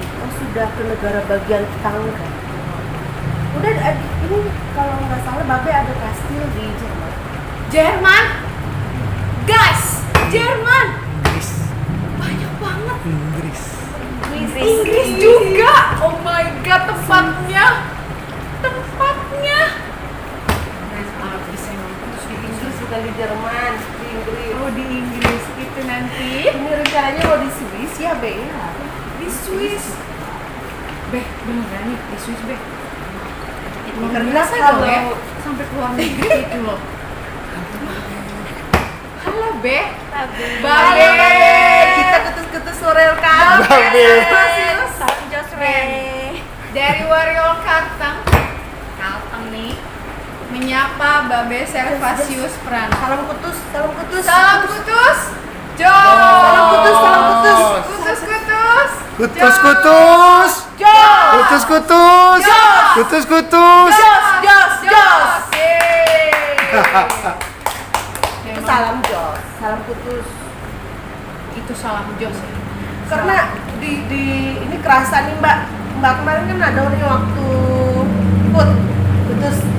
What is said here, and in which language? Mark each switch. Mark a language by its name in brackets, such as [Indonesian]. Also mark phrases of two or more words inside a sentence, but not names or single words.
[Indonesian] Oh, sudah ke negara bagian tetangga. Udah ini kalau nggak salah Babe ada kastil di Jerman. Jerman, guys, Jerman Inggris. banyak banget. Inggris. Inggris juga. [English] Oh my god, [Indonesian] tempatnya. Keren abis emang kutus di Inggris Inggris. bukan di Jerman, di Inggris. Oh, di Inggris itu nanti. Ini rencananya mau di Swiss ya, Be? Ya. Di Swiss. Beh, beneran nih di Swiss, Beh. Karena Biasa kalau- dong ya, sampai keluar negeri itu loh. Halo, Beh. Halo, Babe. Kita kutus-kutus sore kan. Babe. Salam Jos, Dari Wario Kalteng nih menyapa Babe Servasius Prana. Salam kutus, salam kutus. Salam kutus. Jos. Salam kutus, salam kutus. Kutus-kutus. Kutus-kutus. Jos. Kutus-kutus. Jos. Kutus-kutus. Jos. Yeay. Itu salam Jos, salam kutus. Itu salam Jos ya. Karena di ini kerasa nih Mbak kemarin kan ada nih waktu kutus di